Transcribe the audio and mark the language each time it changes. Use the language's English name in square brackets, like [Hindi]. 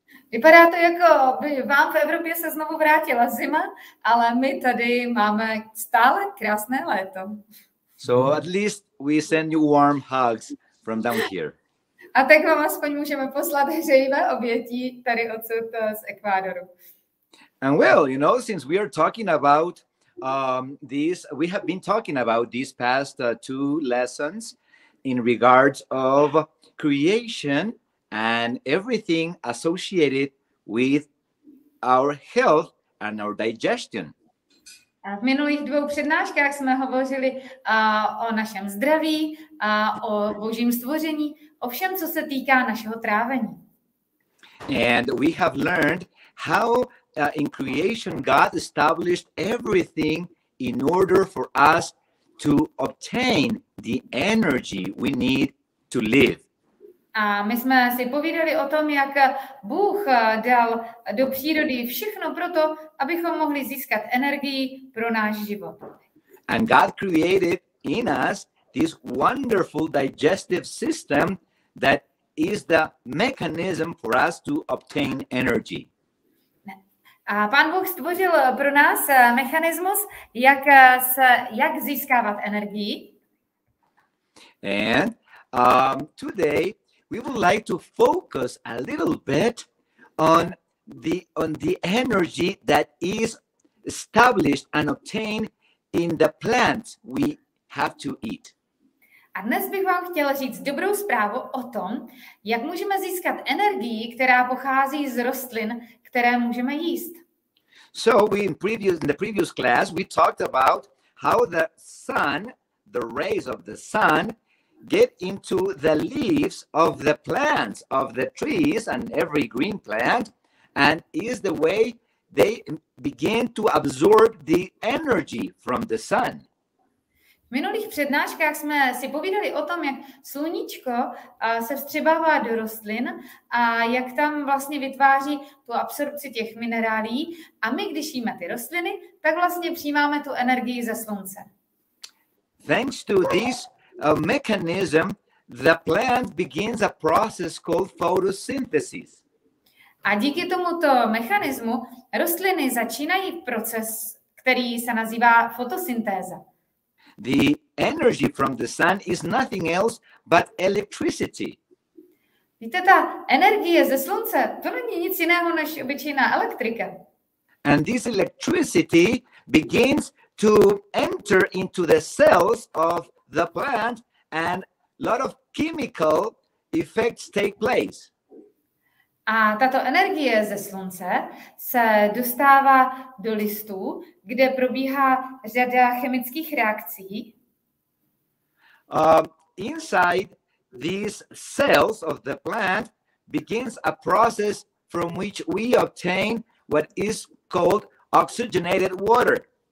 [Czech] Vypadá to, jako by vám v Evropě se znovu vrátila zima, ale my tady máme stále krásné léto. [English] So at least we send you warm hugs from down here. [Czech] A tak vám aspoň můžeme poslat hřejivé obětí tady odsud z Ekvádoru. [English] And well, you know, since we are talking about we have been talking about these past two lessons in regards of creation and everything associated with our health and our digestion. [Czech] V minulých dvou přednáškách jsme hovořili o našem zdraví, o božím stvoření, o všem, co se týká našeho trávení. [English] And we have learned how in creation God established everything in order for us to obtain the energy we need to live. [Czech] A my jsme si povídali o tom, jak Bůh dal do přírody všechno proto, abychom mohli získat energii pro náš život. [English] And God created in us this wonderful digestive system that is the mechanism for us to obtain energy. [Czech] A Pán Bůh stvořil pro nás mechanismus, jak získávat energii. [English] And today we would like to focus a little bit on the energy that is established and obtained in the plants we have to eat. [Czech] A dnes bych vám chtěla říct dobrou zprávu o tom, jak můžeme získat energii, která pochází z rostlin, které můžeme jíst. [English] So in the previous class we talked about how the sun, the rays of the sun, get into the leaves of the plants, of the trees and every green plant, and is the way they begin to absorb the energy from the sun. [Czech] V minulých přednáškách jsme si povídali o tom, jak sluníčko se vstřebává do rostlin a jak tam vlastně vytváří tu absorpci těch minerálí. A my, když jíme ty rostliny, tak vlastně přijímáme tu energii ze slunce. [English] Thanks to this mechanism, the plant begins a process called photosynthesis. [Czech] A díky tomuto mechanismu rostliny začínají proces, který se nazývá fotosyntéza. [English] The energy from the sun is nothing else but electricity. [Czech] Víte, ta energie ze slunce, to není nic jiného než obyčejná elektrika. [English] And this electricity begins to enter into the cells of the plant and a lot of chemical effects take place. [Czech] A tato energie ze slunce se dostává do listů, kde probíhá řada chemických reakcí. [English] Inside these cells of the plant begins a process from which we obtain what is called oxygenated water.